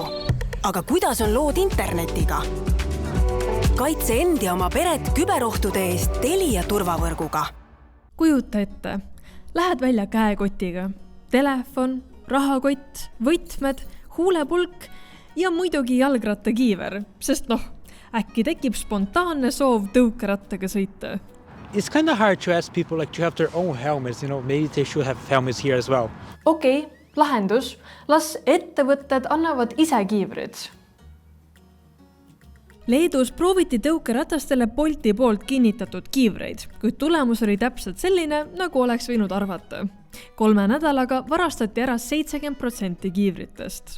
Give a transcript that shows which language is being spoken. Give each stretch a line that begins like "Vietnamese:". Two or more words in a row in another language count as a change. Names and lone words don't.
Estonian: Aga kuidas on lood internetiga? Kaitse end ja oma peret küberohtude eest Telia turvavõrguga. Kujuta ette. Lähed välja käekotiga, telefon, rahakott, võtmed, huulepulk ja muidugi jalgrattakiiver, sest äkki tekib spontaanne soov tõukerattaga sõita.
English: It's kind of hard to ask people to have their own helmets, maybe they should have helmets here as well.
Estonian: Okei, lahendus. Las ettevõtted annavad ise kiivrid. Leedus prooviti tõukeratastele Bolti poolt kinnitatud kiivreid, kuid tulemus oli täpselt selline, nagu oleks võinud arvata. 3 nädalaga varastati ära 70% kiivritest.